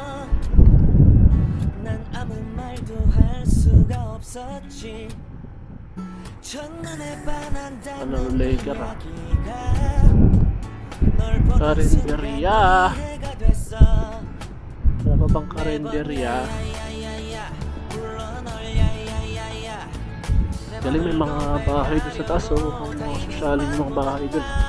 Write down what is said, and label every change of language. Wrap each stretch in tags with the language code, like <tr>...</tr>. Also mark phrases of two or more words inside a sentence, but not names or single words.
<ko>난 아무 말도 할 수가 없었지 첫눈에 반한다는 이야기가 널 보는 순간 이해가 됐어</ko> <tl>Wala pa bang karinderya? Galing may mga bahay doon sa taas, mga sosyalin yung mga bahay doon.</tl>